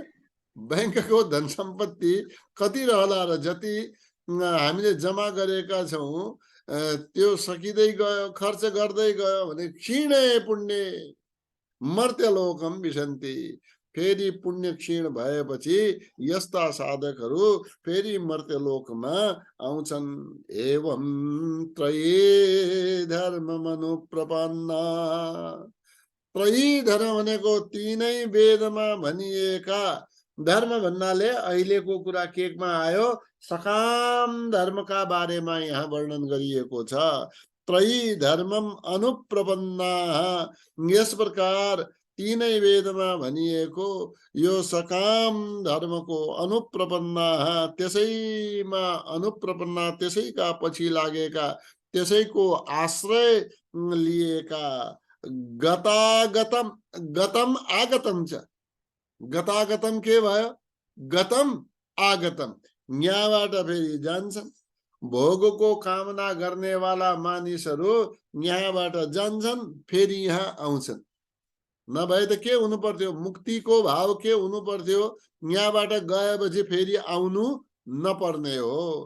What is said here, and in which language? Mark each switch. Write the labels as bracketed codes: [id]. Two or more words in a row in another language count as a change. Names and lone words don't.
[ne] बैंकको धन सम्पत्ति कति रहला र जति हामीले जम्मा गरेका छौं त्यो सकिँदै गयो, खर्च गर्दै गयो भने [sa] क्षीणे पुण्य मर्त्यलोकम विशन्ति, [ne] फेरि पुण्य क्षीण भएपछि यस्ता साधकहरू फेरि मर्त्यलोकमा आउँछन्। [sa] एवं त्रयी धर्म अनुप्रपन्ना, [ne] त्रयी धर्म भनेको तीनै वेदमा भनिएका धर्म भन्नाले अहिलेको कुरा केकमा आयो सकाम धर्मका बारेमा यहाँ वर्णन गरिएको छ। [sa] त्रयी धर्मम अनुप्रपन्ना, [ne] यस प्रकार तीनै वेदमा भनिएको यो सकाम धर्मको अनुप्रपन्ना, त्यसैमा अनुप्रपन्ना त्यसैका पछि लागेका, त्यसैको आश्रय लिएका, [sa] गतागतम, गतम आगतम च, गतागतम [ne] के भयो, [sa] गतम आगतम, [ne] यहाँबाट फेरि जान्छन्। भोगको कामना गर्ने वाला मानिसहरू यहाँबाट जान्छन् फेरि यहाँ आउँछन्। नभए त के हुनु पर्थ्यो, मुक्तिको भाव के हुनु पर्थ्यो, यहाँबाट गएपछि फेरि आउनु नपर्ने हो।